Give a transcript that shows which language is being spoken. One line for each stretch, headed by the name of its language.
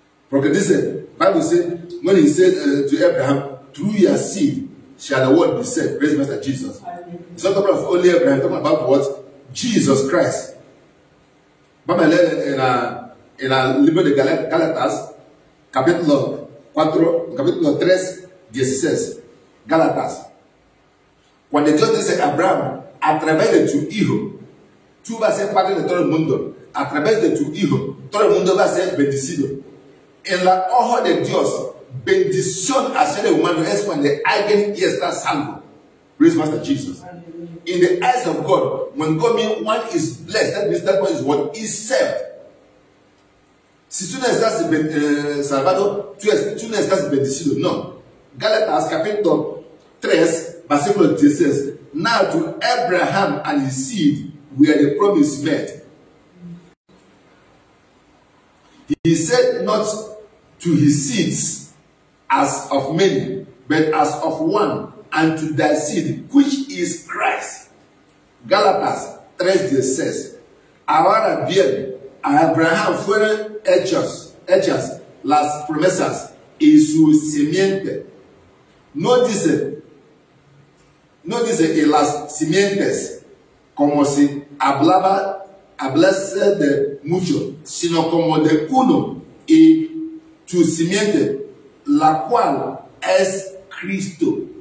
Spanish: Porque dice,
English: Bible said, when he said to Abraham, through your seed shall the world be saved. Praise Master Jesus. It's not talking about only Abraham, talking about what? Jesus Christ.
Spanish: Vamos a leer en el libro de Gálatas, capítulo 3, 16. Gálatas. Cuando Dios dice a Abraham, a través de tu hijo, tú vas a ser padre de todo el mundo. A través de tu hijo, todo el mundo va a ser bendecido. En la ojo de Dios, bendición hacia el humano es cuando alguien ya está salvo.
English: Praise Master Jesus. In the eyes of God, when God means one is blessed, that means that one is what is saved.
Spanish: Si tú no estás salvado, tú no estás bendecido. No. Gálatas capítulo 3, versículo 16.
English: Now to Abraham and his seed were the promise made. He said not to his seeds as of many, but as of one, and to thy seed, which is Christ.
Spanish: Gálatas 3:16. Ahora bien, a Abraham fueron hechas las promesas y su simiente. No dice y las simientes como si hablase de mucho, sino como de uno, y tu simiente, la cual es Cristo.